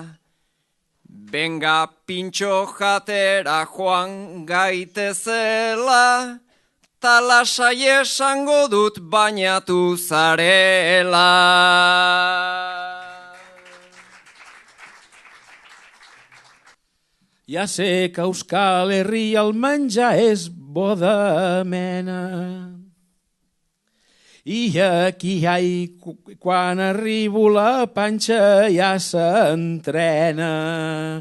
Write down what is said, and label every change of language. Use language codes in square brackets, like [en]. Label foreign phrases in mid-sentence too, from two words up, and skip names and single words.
[eu] Benga pintxo jatera joan gaitezela, ta lasai esango dut bainatu zarela. [ca] Ja sé que a Euskal Herria el menjar és bo de mena. I aquí, quan arribo la panxa ja s'entrena.